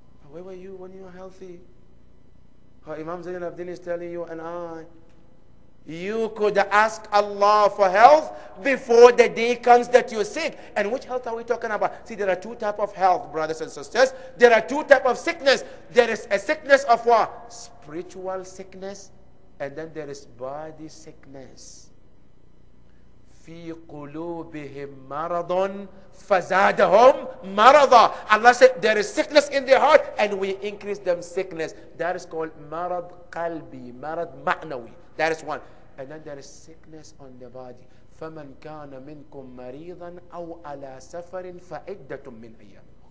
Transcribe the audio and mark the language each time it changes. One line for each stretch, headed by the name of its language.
English: Where were you when you were healthy? Imam Zain al-Abidin is telling you and I, you could ask Allah for health before the day comes that you're sick. And which health are we talking about? See, there are two types of health, brothers and sisters. There are two types of sickness. There is a sickness of what? Spiritual sickness. And then there is body sickness.
Arabic: في قلوبهم مرض فزادهم مرضا.
English: Allah said there is sickness in their heart and we increase them sickness. That is called
Arabic: marad qalbi, marad ma'nawi.
English: That is one. And then there is sickness on the body.
Arabic: فَمَنْ كَانَ مِنْكُمْ مَرِيضًا أَوْ عَلَى سَفَرٍ فَعِدَّةٌ مِّنْ أَيَّامٍ.